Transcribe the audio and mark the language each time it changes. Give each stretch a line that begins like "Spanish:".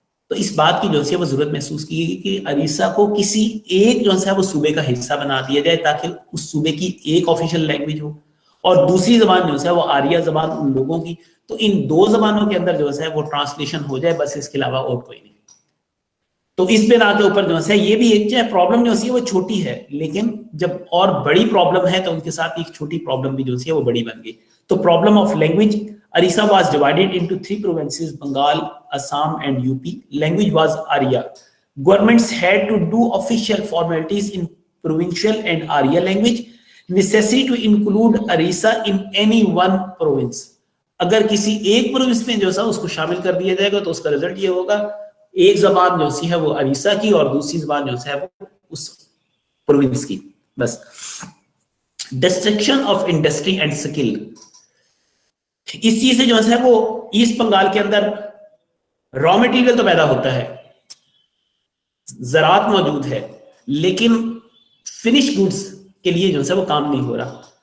Urdu: تو اس بات کی جو ہے وہ ضرورت محسوس کی گئی کہ اریسا کو کسی ایک جو ہے وہ صوبے کا حصہ بنا دیا جائے تاکہ اس صوبے کی ایک آفیشیل لینگویج ہو اور دوسری زبان جو ہے وہ آریہ زبان ان لوگوں کی. تو ان 2 زبانوں کے اندر جو ہے وہ ٹرانسلیشن ہو جائے، بس اس کے علاوہ اور کوئی نہیں. تو اس بنا کے اوپر جو ہے یہ بھی ایک پرابلم جو ہے وہ چھوٹی ہے، لیکن جب اور بڑی پرابلم ہے تو ان کے ساتھ ایک چھوٹی پرابلم بھی جو ہے وہ بڑی بن گئی.
English: تو problem of language, Orissa was divided into 3 provinces, Bengal, Assam and UP. Language was Arya. Governments had to do official formalities in provincial and Arya language. Necessary to include Orissa in any one province.
Urdu: اگر کسی ایک province میں جو ہے اس کو شامل کر دیا جائے گا تو اس کا رزلٹ یہ ہوگا ایک زبان جو ہے وہ اریسا کی اور دوسری زبان جو ہے وہ اس پروونس کی. بس ڈسٹرکشن آف انڈسٹری اینڈ سکل، اس چیز سے جو ہے وہ ایسٹ بنگال کے اندر را مٹیریل تو پیدا ہوتا ہے، زراعت موجود ہے، لیکن فنش گڈز کے لیے جو ہے وہ کام نہیں ہو رہا.